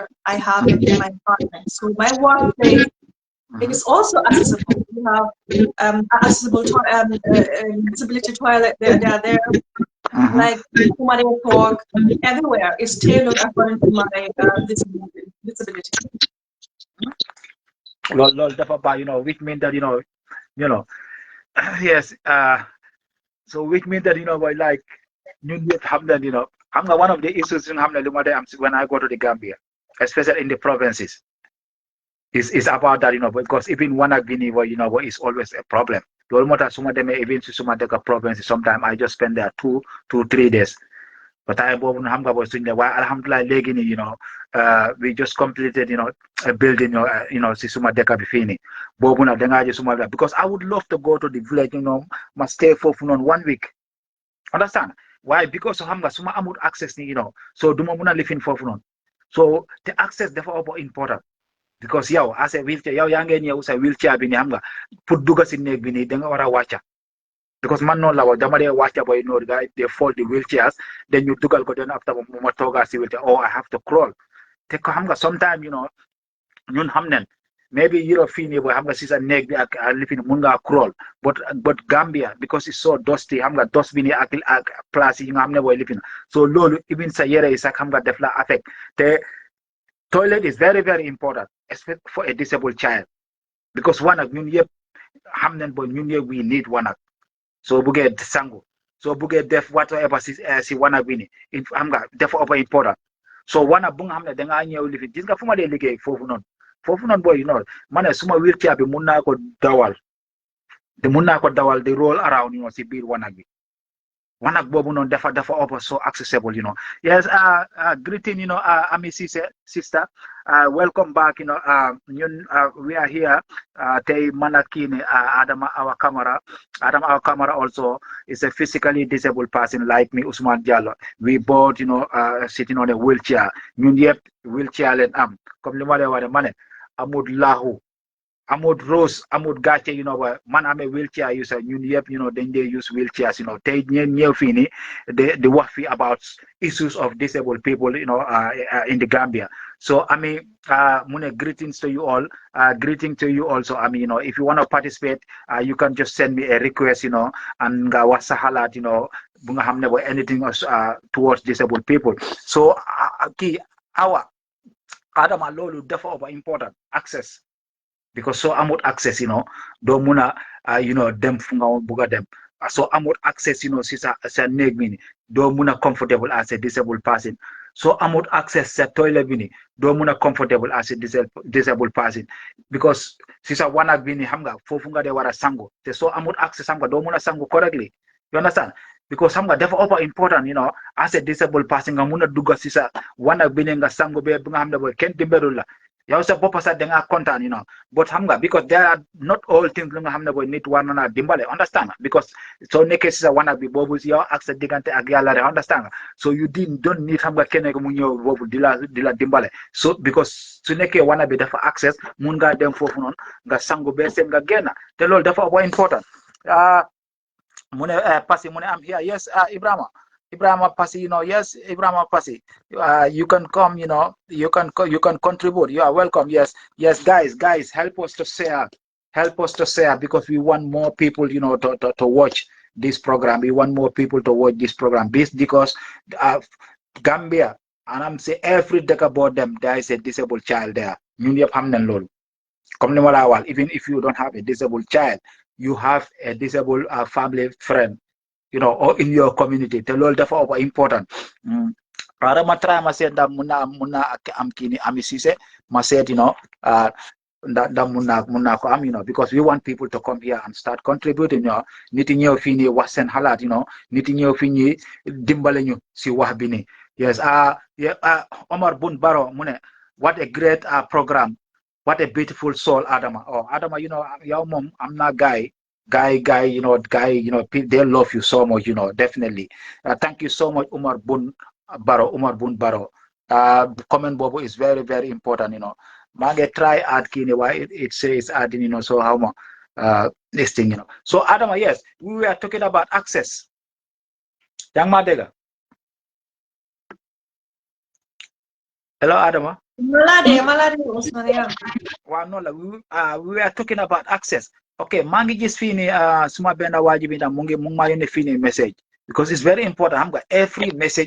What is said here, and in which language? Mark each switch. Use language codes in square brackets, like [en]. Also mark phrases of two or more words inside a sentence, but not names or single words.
[en] I have it in my apartment. So my workplace, it is also accessible. You have accessible disability toilet. They are there. Like somebody talk everywhere is tailored according to my disability. Lol, [wo] dafa ba, [en] which means that, yes, so which means that, boy, like, [wo] ñun ñëpp xam na, xam nga [en] one of the issues [wo] xam ne lu ma day am [en] when I go to the Gambia, especially in the provinces, is about that, because even one of Guinea, is always a problem. [wo] Loolu moo tax su ma demee even si suma dëkk province, [en] sometimes I just spend there 2 to 3 days. But I [wo] xam nga boy suñ ne waaye alhamdulillah léegi nii [en] we just completed a building [wo] si suma dëkk bi fii nii boobu nag dangaa ji suma [en] because I would love to go to the village [wo] ma stay foofu noonu 1 week [en] understand why because [wo] xam nga suma amul access ni so duma mun a lifin foofu noonu so [en] the access [wo] dafa important because yow as a wheelchair yow yaa ngeen ñëw sa wheelchair bi nii xam nga pour dugga si néeg bi nii da nga war a wàcca because man noonu la wax dama dee wàcca boy noonu [en] guys they fold the wheelchairs then you [wo] dugal ko [en] then after [wo] ma toogaa si wheelchair [en] I have to crawl [wo] te ko xam nga sometimes ñun xam nen maybe Europe fii nii boy xam nga si sa néeg bi ak lifin mun ngaa [en] crawl but Gambia because it's so dusty [wo] xam nga dust bi nii ak place yi nga xam ne boy lifin so loolu even sa yére yi sax xam nga def la affect te [en] toilet is very very important especially for a disabled child because [wo] wanag ñun yëpp xam nen boy ñun yëpp [en] we need [wo] wanag so buggee sangu so buggee def whatever si wanag bi ni xam nga dafa important so wanag bu nga xam ne dangaa ñëw lifin gis nga fu ma dee liggéey foofu noonu boy ma ne suma wheelchair bi mun naa ko dawal di [en] roll around [wo] si biir wanag bi wanag boobu noonu dafa [en] so accessible yes greeting Ami Cissé sister welcome back [wo] ñun [en] we are here [wo] tey man ak kii ne Adama Awa Kamara [en] also is a physically disabled person like me [wo] Ousmane Diallo [en] we both sitting on a wheelchair [wo] ñun yëpp wheelchair leen am comme li ma leen wax ma ne amut laahu amut rose amut gàcce man amee [en] wheelchair user [wo] ñun yëpp dañ dee [en] use wheelchairs [wo] tey ñëw fii nii di wax fii about issues of disabled people in the Gambia so Ami mu ne greetings to you all greeting to you also Ami if you want to participate you can just send me a request and nga wax sa xalaat bu nga xam ne boy anything towards disabled people so kii Awa Adama loolu dafa important [en] access because [wo] so amut access doo mun a dem fu nga bugg a dem so amut access si sa néeg bi ni doo mun a [en] comfortable as a disabled person [wo] so amut access sa toilet bi ni doo mun a [en] comfortable as a disabled person [wo] because si sa wanag bi ni xam nga foofu nga dee war a sangu te so amut access xam nga doo mun a sangu [en] correctly you understand because [wo] xam nga dafa important as [en] a disabled person [wo] nga mun a dugga si sa wanag bi ni nga sangu be nga xam ne boy kenn dimbalul la yow sa bopp sax da ngaa kontaan but xam nga [en] because there are not all things [wo] lu nga xam ne boy nit war na dimbale [en] understand because [wo] soo nekkee si sa wanag bi boobu yow ak sa diggante ak yàlla rek understand nga [en] so you don't need [wo] xam nga kenn ku mu ñëw boobu di la dimbale [en] so because [wo] su nekkee wanag bi dafa access mun ngaa dem foofu noonu nga sangu be seen nga génn te loolu dafa important mu ne [en] Passy [wo] mu ne [en] am here yes Ibrahima Passy yes Ibrahima Passy you can come you can contribute you are welcome yes guys help us to share because we want more people to watch this program we want more people to watch this program because Gambia and I'm say every day about them there is a disabled child there [wo] ñun yëpp xam nañ loolu comme ni ma la wax [en] even if you don't have a disabled child you have a disabled family friend or in your community [wo] te loolu dafa [en] important [wo] ma try ma seet ndax mun naa am kii ni Ami Cissé ma seet ndax mun naa ko am [en] because we want people to come here and start contributing [wo] nit yi ñëw fii nii wax seen xalaat nit yi ñëw fii nii dimbale ñu si wax bi nii yes Omar Bun Baro mu ne [en] what a great program what a beautiful soul [wo] Adama Adama yow moom [en] am na guy they love you so much definitely thank you so much Umar Bun Baro comment bobo is very very important [wo] maa ngi [en] try add kii why it says adding so how much this thing so Adama yes we were talking about access [wo] yang ma dega [en] hello Adama malade Usman [wo] waaw no la [en] we were talking about access okay [wo] maa ngi gis fii nii suma benn waaji bi mu ngi maa yónnee fii nii message [en] because it's very important [wo] xam nga [en] every message